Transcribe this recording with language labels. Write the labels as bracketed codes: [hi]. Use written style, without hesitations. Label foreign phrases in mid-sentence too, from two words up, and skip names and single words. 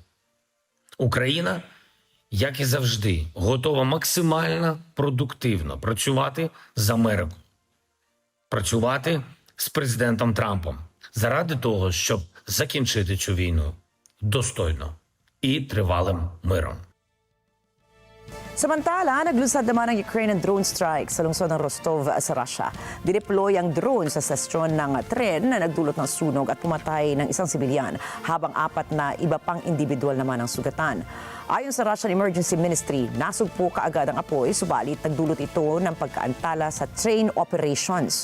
[uk] Україна, як і завжди, готова максимально продуктивно працювати з Америкою, працювати з президентом Трампом заради того, щоб закінчити цю війну достойно і тривалим миром. [tl] Samantala, naglunsad naman ang Ukraine ng drone strike sa lungsod ng Rostov sa Russia. Dineploy ang drone sa stasyon ng tren na nagdulot ng sunog at pumatay ng isang sibilyan, habang 4 na iba pang individual naman ang sugatan. Ayon sa Russian Emergency Ministry, nasugpo kaagad ang apoy, subalit nagdulot ito ng pagkaantala sa [en] train operations.